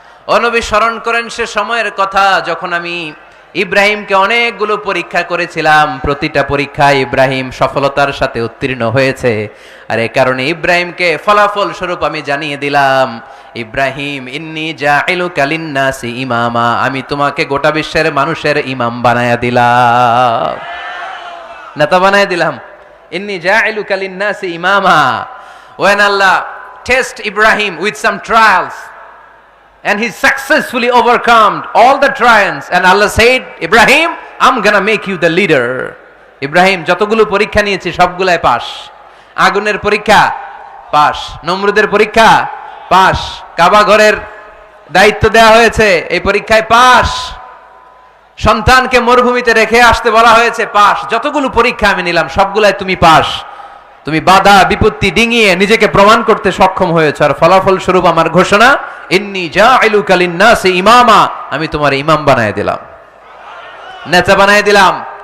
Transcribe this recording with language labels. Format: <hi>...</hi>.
<bn>ও নবী, স্মরণ করেন সে সময়ের কথা যখন আমি ইব্রাহিমকে অনেকগুলো পরীক্ষা করেছিলাম, প্রতিটা পরীক্ষায় ইব্রাহিম সফলতার সাথে উত্তীর্ণ হয়েছে। আর এ কারণে ইব্রাহিমকে ফলাফল স্বরূপ আমি জানিয়ে দিলাম, ইব্রাহিম</bn> <ar>ইন্নী জাইলুকা লিন্নাসি ইমামা,</ar> <bn>আমি তোমাকে গোটা বিশ্বের মানুষের ইমাম বানায়া দিলাম, নেতা বানায়া দিলাম।</bn> <ar>ইন্নী জাইলুকা লিন্নাসি ইমামা।</ar> <en>When Allah test Ibrahim with some trials and he successfully overcome all the trials, and Allah said, Ibrahim, I'm gonna make you the leader.</en> <bn>Ibrahim যতগুলো পরীক্ষা নিয়েছি সবগুলাই পাস। আগুনের পরীক্ষা পাস, নমরুদের পরীক্ষা পাস, কাবা ঘরের দায়িত্ব দেওয়া হয়েছে এই পরীক্ষায় পাস, সন্তানকে মরুভূমিতে রেখে আসতে বলা হয়েছে পাস। যতগুলো পরীক্ষা আমি নিলাম সবগুলাই তুমি পাস। তুমি বাধা বিপত্তি ডিঙিয়ে নিজেকে প্রমাণ করতে সক্ষম হয়েছ, আর ফলাফল স্বরূপ আমার ঘোষণা,</bn> <ar>ইন্নী জাইলুকা লিন্নাসি ইমামা,</ar> <bn>আমি তোমার ইমাম বানায় দিলাম, নেতা বানায় দিলাম।</bn>